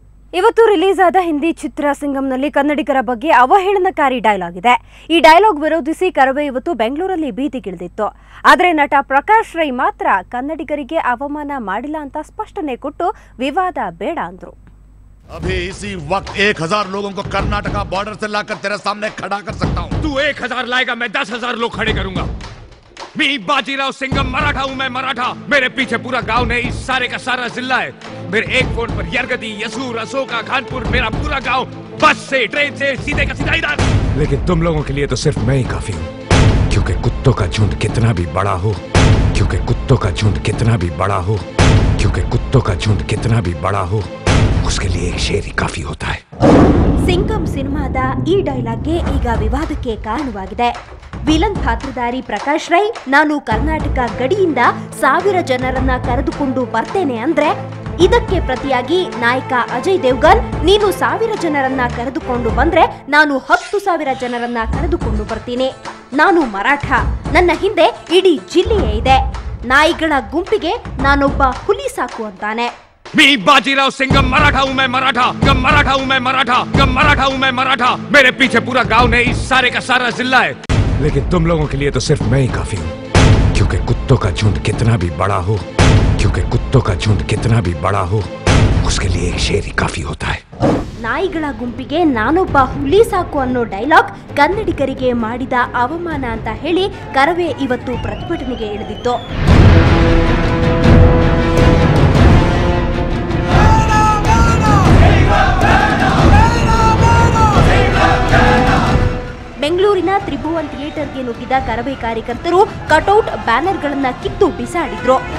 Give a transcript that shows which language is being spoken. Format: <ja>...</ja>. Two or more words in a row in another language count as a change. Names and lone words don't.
<kn>ಇವತ್ತು ರಿಲೀಸ್ ಆದ ಹಿಂದಿ ಚಿತ್ರ ಸಿಂಗಂನಲ್ಲಿ ಕನ್ನಡಿಗರ ಬಗ್ಗೆ ಅವಹೇಳನಕಾರಿ ಡೈಲಾಗ್ ಇದೆ. ಈ ಡೈಲಾಗ್ ವಿರೋಧಿಸಿ ಕರವೇ ಇವತ್ತು ಬೆಂಗಳೂರಲ್ಲಿ ಬೀದಿಗಿಳಿದಿತ್ತು. ಆದರೆ ನಟ ಪ್ರಕಾಶ್ ರೈ ಮಾತ್ರ ಕನ್ನಡಿಗರಿಗೆ ಅವಮಾನ ಮಾಡಿಲ್ಲ ಅಂತ ಸ್ಪಷ್ಟನೆ ಕೊಟ್ಟು ವಿವಾದ ಬೇಡ ಅಂದ್ರು.</kn> <hi>अभी इसी वक्त 1000 लोगों को कर्नाटका बॉर्डर से लाकर तेरे सामने खड़ा कर सकता हूँ. तू 1000 लाएगा, मैं 10,000 लोग खड़े करूंगा. मैं बाजीराव सिंघम मराठा हूँ, मैं मराठा. मेरे पीछे पूरा गांव नहीं, इस सारे का सारा जिला है. मेरे एक फोन पर यरगदी, यसूर, अशोका, खानपुर, मेरा पूरा गांव बस से, ट्रेन से सीधे का सीधा इधर. लेकिन तुम लोगों के लिए तो सिर्फ मैं ही काफी हूँ, क्योंकि कुत्तों का झुंड कितना भी बड़ा हो, क्योंकि कुत्तों का झुंड कितना भी बड़ा हो, क्योंकि कुत्तों का झुंड कितना भी बड़ा हो, उसके लिए एक शेर ही काफी होता है.</hi> <kn>ಸಿಂಗಂ ಸಿನಿಮಾದ ಈ ಡೈಲಾಗ್ಗೆ ಈಗ ವಿವಾದಕ್ಕೆ ಕಾರಣವಾಗಿದೆ. ವಿಲನ್ ಪಾತ್ರಧಾರಿ ಪ್ರಕಾಶ್ ರೈ ನಾನು ಕರ್ನಾಟಕ ಗಡಿಯಿಂದ 1000 ಜನರನ್ನ ಕರೆದುಕೊಂಡು ಬರ್ತೇನೆ ಅಂದ್ರೆ, ಇದಕ್ಕೆ ಪ್ರತಿಯಾಗಿ ನಾಯಕ ಅಜಯ್ ದೇವ್ಗನ್ ನೀನು 1000 ಜನರನ್ನ ಕರೆದುಕೊಂಡು ಬಂದ್ರೆ ನಾನು 10,000 ಜನರನ್ನ ಕರೆದುಕೊಂಡು ಬರ್ತೀನಿ. ನಾನು ಮರಾಠ, ನನ್ನ ಹಿಂದೆ ಇಡೀ ಜಿಲ್ಲೆಯೇ ಇದೆ. ನಾಯಿಗಳ ಗುಂಪಿಗೆ ನಾನೊಬ್ಬ ಹುಲಿ ಸಾಕು ಅಂತಾನೆ.</kn> <hi>मैं बाजीराव सिंघम मराठा हूँ, मैं मराठा. गम मराठा हूँ, मैं मराठा. गम मराठा हूँ, मैं मराठा. मेरे पीछे पूरा गांव नहीं, इस सारे का सारा जिला है. लेकिन तुम लोगों के लिए तो सिर्फ मैं ही काफी हूँ, क्योंकि कुत्तों का झुंड कितना भी बड़ा हो, क्योंकि कुत्तों का झुंड कितना भी बड़ा हो, उसके लिए एक शेर ही काफी होता है.</hi> <kn>ನಾಯಿಗಳ ಗುಂಪಿಗೆ ನಾನೊಬ್ಬ ಹುಲಿ ಸಾಕು ಅನ್ನೋ ಡೈಲಾಗ್ ಕನ್ನಡಿಗರಿಗೆ ಮಾಡಿದ ಅವಮಾನ ಅಂತ ಹೇಳಿ ಕರವೇ ಇವತ್ತು ಪ್ರತಿಭಟನೆಗೆ ಇಳಿದಿತ್ತು. ಬೆಂಗಳೂರಿನ ತ್ರಿಭುವನ್ ಥಿಯೇಟರ್ಗೆ ನುಗ್ಗಿದ ಕರವೇ ಕಾರ್ಯಕರ್ತರು ಕಟೌಟ್ ಬ್ಯಾನರ್ಗಳನ್ನ ಕಿತ್ತು ಬಿಸಾಡಿದ್ರು.</kn>